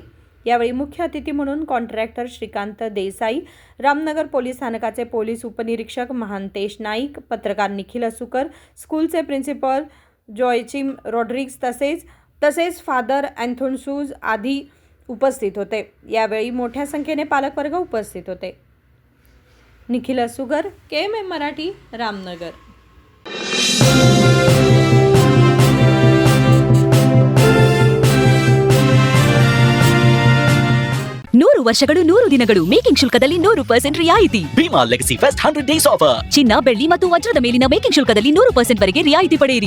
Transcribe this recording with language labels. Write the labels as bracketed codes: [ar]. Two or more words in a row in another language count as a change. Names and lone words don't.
[mr] यावेळी मुख्य अतिथी म्हणून कॉन्ट्रॅक्टर श्रीकांत देसाई, रामनगर पोलीस स्थानकाचे पोलीस उपनिरीक्षक महांतेश नाईक, पत्रकार निखिल असुकर, स्कूलचे प्रिन्सिपल जॉयचिम रॉड्रिग्स तसेच फादर अँथोन्सूज आदी उपस्थित होते। यावेळी मोठ्या संख्येने पालकवर्ग उपस्थित होते। निखिल असुकर, KMM मराठी, रामनगर। [kn] ನೂರು ವರ್ಷಗಳು 100 ದಿನಗಳು ಮೇಕಿಂಗ್ ಶುಲ್ಕದಲ್ಲಿ 100% ರಿಯಾಯಿತಿ. [en] Bhima Legacy Fest 100 Days Offer. [kn] ಚಿನ್ನ, ಬೆಳ್ಳಿ ಮತ್ತು ವಜ್ರದ ಮೇಲಿನ ಮೇಕಿಂಗ್ ಶುಲ್ಕದಲ್ಲಿ 100% ವರೆಗೆ ರಿಯಾಯಿತಿ ಪಡೆಯಿರಿ.